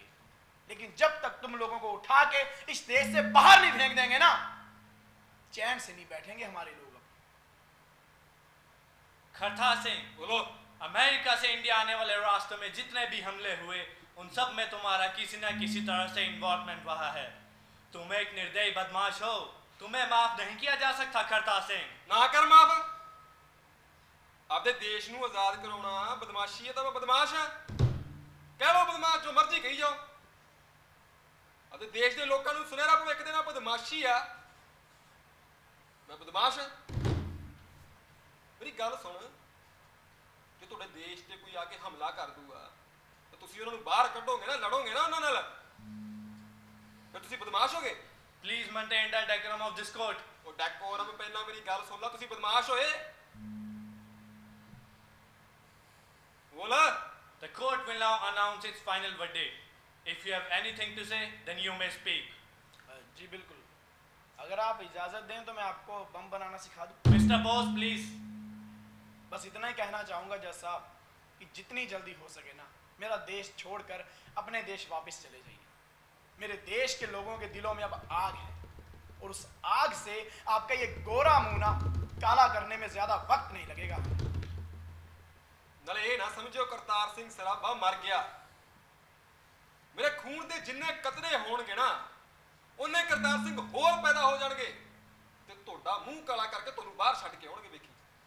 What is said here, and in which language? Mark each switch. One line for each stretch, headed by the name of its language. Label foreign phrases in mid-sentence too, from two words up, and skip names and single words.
Hindi: लेकिन जब तक तुम लोगों को उठा के इस देश से बाहर नहीं फेंक देंगे ना, चैन से नहीं बैठेंगे हमारे लोग। खरतार सिंह, बोलो। अमेरिका से इंडिया आने वाले रास्तों में जितने भी हमले हुए उन सब में तुम्हारा किसी न किसी तरह से इन्वॉल्वमेंट रहा है। तुम एक निर्दयी बदमाश हो, तुम्हें माफ नहीं किया जा सकता खरतार सिंह।
Punjabi: ਨਾ ਕਰ ਮਾਫ। ਆਪਦੇ ਦੇਸ਼ ਨੂੰ ਆਜ਼ਾਦ ਕਰਾਉਣਾ ਬਦਮਾਸ਼ੀ ਹੈ ਤਾਂ ਮੈਂ ਬਦਮਾਸ਼ ਹਾਂ। ਕਹਿ ਲਓ ਬਦਮਾਸ਼, ਜੋ ਮਰਜ਼ੀ ਕਹੀ ਜਾਓ। ਆਪਦੇ ਦੇਸ਼ ਦੇ ਲੋਕਾਂ ਨੂੰ ਸੁਨਹਿਰਾ ਭਵਿੱਖ ਦੇਣਾ ਬਦਮਾਸ਼ੀ ਆ। ਮੈਂ ਬਦਮਾਸ਼ ਹਾਂ। ਮੇਰੀ ਗੱਲ ਸੁਣ, ਜੇ ਤੁਹਾਡੇ ਦੇਸ਼ ਤੇ ਕੋਈ ਆ ਕੇ ਹਮਲਾ ਕਰ ਦੂਗਾ ਤਾਂ ਤੁਸੀਂ ਉਹਨਾਂ ਨੂੰ ਬਾਹਰ ਕੱਢੋਗੇ ਨਾ, ਲੜੋਗੇ ਨਾ ਉਹਨਾਂ ਨਾਲ, ਫਿਰ ਤੁਸੀਂ ਬਦਮਾਸ਼ ਹੋਗੇ।
English: Please maintain the decorum of this court.
Punjabi: ਉਹ ਡੈਕੋਰਮ ਪਹਿਲਾਂ ਮੇਰੀ ਗੱਲ ਸੁਣ ਲਾ, ਤੁਸੀਂ ਬਦਮਾਸ਼ ਹੋਏ।
Hindi: बोला।
English: The court will now announce its final verdict. If you have anything to say, then you may speak.
Hindi: जी बिल्कुल, अगर आप इजाजत दें तो मैं आपको बम बनाना सिखा दूं।
English: Mr. Bose, please.
Hindi: बस इतना ही कहना चाहूँगा जज साहब कि जितनी जल्दी हो सके ना मेरा देश छोड़कर अपने देश वापस चले जाइए। मेरे देश के लोगों के दिलों में अब आग है और उस आग से आपका ये गोरा मुंह ना काला करने में ज्यादा वक्त नहीं लगेगा। नाले ये ना समझो करतार सिंह सराभा मर गया।
Punjabi: ਮੇਰੇ ਖ਼ੂਨ ਦੇ ਜਿੰਨੇ ਕਤਰੇ ਹੋਣਗੇ ਨਾ ਉੰਨੇ ਕਰਤਾਰ ਸਿੰਘ ਹੋਰ ਪੈਦਾ ਹੋ ਜਾਣਗੇ ਤੇ ਤੋਡਾ ਮੂੰਹ ਕਾਲਾ ਕਰਕੇ ਤੋਨੂੰ ਬਾਹਰ ਛੱਡ ਕੇ ਆਉਣਗੇ। वेखी।